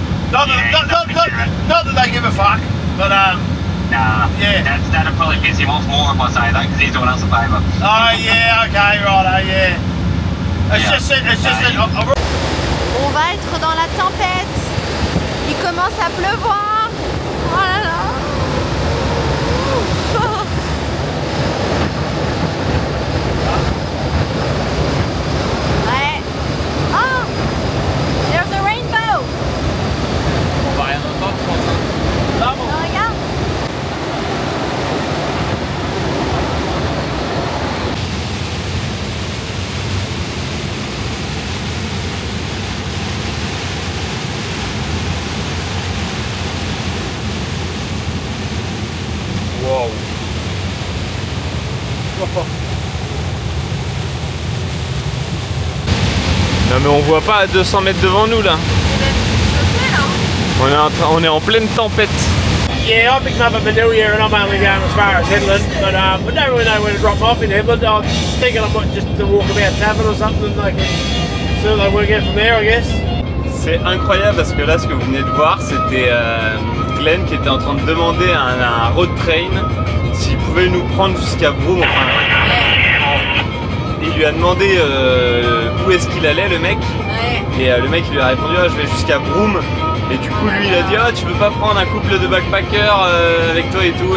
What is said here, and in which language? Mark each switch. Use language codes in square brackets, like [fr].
[en] Not that they give a fuck, but Nah, yeah. That'd probably piss him off more if I say that because he's doing us a favour. Oh yeah, okay, right, yeah. It's just that [fr] On va être dans la tempête. Il commence à pleuvoir. Oh là là. Ouais. [en] Oh, there's a rainbow. [fr] On va rien entendre, je pense. Oh, regarde. Wow. Non mais on voit pas à 200 mètres devant nous là. On est en pleine tempête. [en] yeah, I'm picking up a Manu here and I'm only going as far as Headland, but we don't really know where to drop off in Headland. I'm thinking I might just walk about Tavern or something, like so they will get from there, I guess. [fr] C'est incroyable parce que là ce que vous venez de voir c'était Glenn qui était en train de demander à un road train s'il pouvait nous prendre jusqu'à Broome. Enfin, il lui a demandé où est-ce qu'il allait le mec. Ouais. Et le mec il lui a répondu ah, je vais jusqu'à Broome. Et du coup lui il a dit ah tu peux pas prendre un couple de backpackers avec toi et tout.